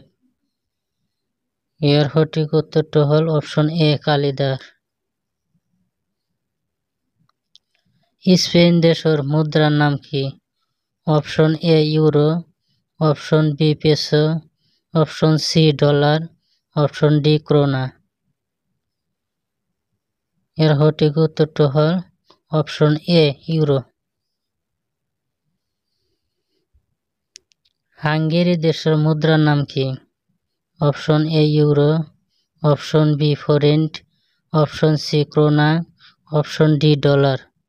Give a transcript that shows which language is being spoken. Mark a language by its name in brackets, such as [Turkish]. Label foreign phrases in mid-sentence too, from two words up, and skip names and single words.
[Assamese] ইয়াৰ সঠিক উত্তৰটো হল অপশন এ কালিদাস। স্পেন দেশৰ মুদ্ৰাৰ নাম কি? অপশন এ ইউৰো, অপশন বি পেছো, অপশন সি ডলাৰ, অপশন ডি ক্ৰোনা। [Bangla] এর সঠিক উত্তরটা হল অপশন এ ইউরো। হাঙ্গেরি দেশের মুদ্রার নাম কি? অপশন এ ইউরো, অপশন বি ফরেন্ট, অপশন সি ক্রোনা, অপশন ডি ডলার।